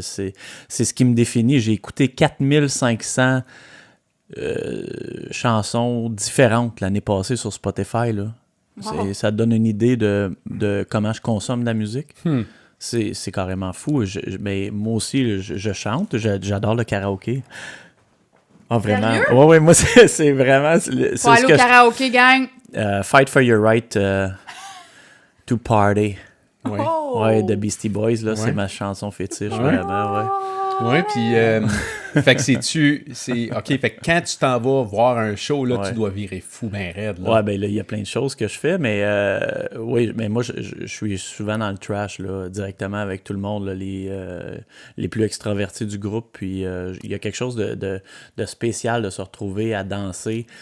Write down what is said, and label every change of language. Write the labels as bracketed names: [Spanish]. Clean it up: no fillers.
[French] C'est ce qui me définit. J'ai écouté 4500 chansons différentes l'année passée sur Spotify, là. Wow. Ça donne une idée de comment je consomme de la musique. C'est carrément fou. Mais moi aussi, je chante. J'adore le karaoké. Ah, vraiment? Sérieux? Ouais, moi, c'est vraiment... Faut aller au karaoké, gang. [English] Fight for your right to party. [French] Ouais. Oh! Ouais, de Beastie Boys, là, Ouais. c'est ma chanson fétiche, Ouais. vraiment, ouais. Oui, puis, fait que OK, fait que quand tu t'en vas voir un show, là, Ouais. tu dois virer fou ben raide, là. Ouais, ben là, il y a plein de choses que je fais, mais oui, mais moi, je suis souvent dans le trash, là, directement avec tout le monde, là, les plus extravertis du groupe, puis il y a quelque chose de spécial de se retrouver à danser.